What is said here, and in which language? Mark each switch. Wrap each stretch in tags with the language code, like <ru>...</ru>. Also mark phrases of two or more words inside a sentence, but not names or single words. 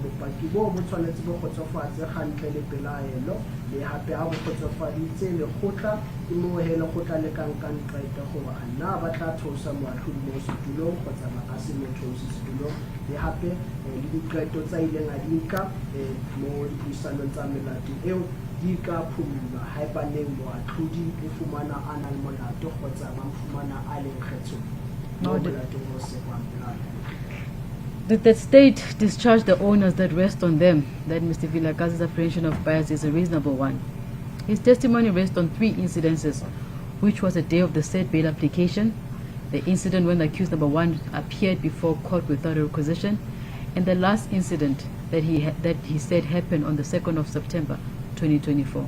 <tn>bopaki bo bo tshwanetse bo kgotsofatse gantle le pelaelo, le hape ha bo kgotsofaditse lekgotla ke moo he lekgotla le ka nkang qeto gore a na ba tla theosa moatlhodi mo setulong kgotsa ba ka se mo theose setulong, le hape le diqeto tsa ileng a di nka mo dipuisanong tsa melato eo di ka phumulwa haebaneng moatlhodi o fumana a na le molato kgotsa ba fumana a leng kgethollo mo molatong o sekwang pelaelo.</tn> <en>Did the state discharge the onus that rest on them, that Mr. Vilakazi's apprehension of bias is a reasonable one? His testimony rests on 3 incidences, which was the day of the said bail application, the incident when the accused number 1 appeared before court without a requisition, and the last incident that he said happened on the 2nd of September 2024.</en>